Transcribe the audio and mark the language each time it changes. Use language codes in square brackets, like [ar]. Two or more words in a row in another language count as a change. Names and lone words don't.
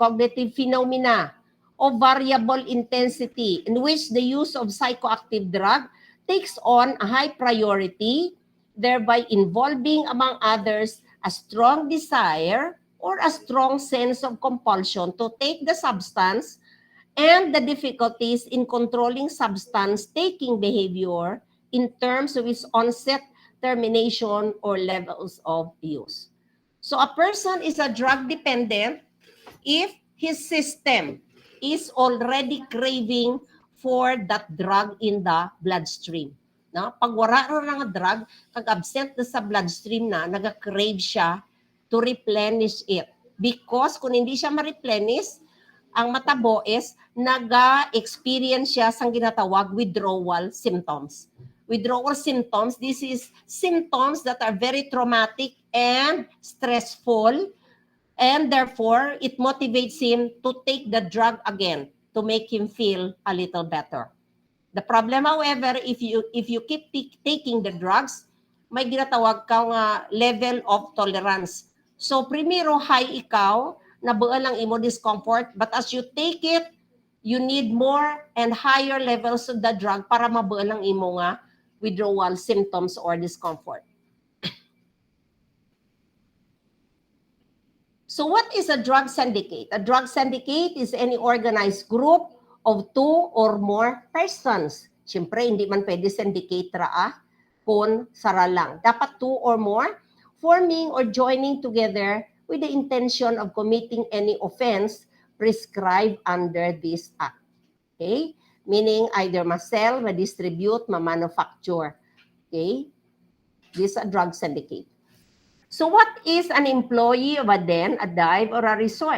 [en] cognitive phenomena of variable intensity in which the use of psychoactive drug takes on a high priority, thereby involving, among others, a strong desire or a strong sense of compulsion to take the substance and the difficulties in controlling substance taking behavior in terms of its onset, termination, or levels of use. So a person is a drug dependent if his system is already craving for that drug in the bloodstream. No? [krj] Pag wala na nga drug, kag absent na sa bloodstream na, naga-crave siya [en] to replenish it. [krj] Because kung hindi siya ma-replenish, ang matabo is naga-experience siya sang ginatawag [en] withdrawal symptoms. Withdrawal symptoms, this is symptoms that are very traumatic and stressful, and therefore, it motivates him to take the drug again to make him feel a little better. The problem, however, if you keep taking the drugs, [krj] may ginatawag ka nga [en] level of tolerance. So, [krj] primero, high ikaw, nabuo lang imo discomfort, [en] but as you take it, you need more and higher levels of the drug [krj] para mabuo lang imo nga [en] withdrawal symptoms or discomfort. So what is a drug syndicate? A drug syndicate is any organized group of two or more persons. [krj] Siyempre, hindi man pwede syndicate kung sara lang. [en] Dapat two or more forming or joining together with the intention of committing any offense prescribed under this act. Okay? Meaning either ma-sell, ma-distribute, ma-manufacture. Okay? This is a drug syndicate. So what is an employee of a den, a dive, or a resort?